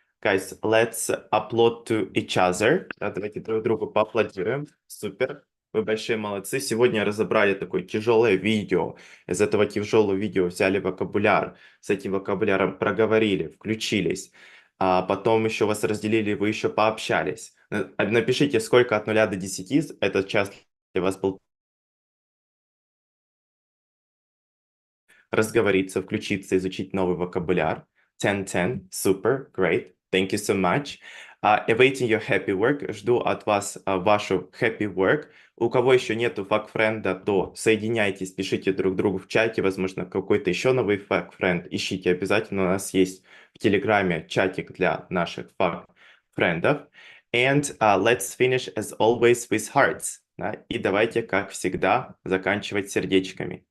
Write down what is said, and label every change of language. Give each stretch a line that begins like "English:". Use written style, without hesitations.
English: Guys, let's upload to each other.
Russian: Да, давайте друг другу поаплодируем. Супер. Вы большие молодцы. Сегодня разобрали такое тяжелое видео. Из этого тяжелого видео взяли вокабуляр. С этим вокабуляром проговорили, включились. А потом еще вас разделили, вы еще пообщались. Напишите, сколько от 0 до 10 этот час для вас был. Разговориться, включиться, изучить новый вокабуляр.
English: 10-10, super, great, thank you so much. Awaiting your happy work,
Russian: жду от вас вашу
English: happy work.
Russian: У кого еще нету фак-френда, то соединяйтесь, пишите друг другу в чате, возможно, какой-то еще новый фак-френд, ищите обязательно, у нас есть в Телеграме чатик для наших фак-френдов.
English: And let's finish as always with hearts.
Russian: Да? И давайте, как всегда, заканчивать сердечками.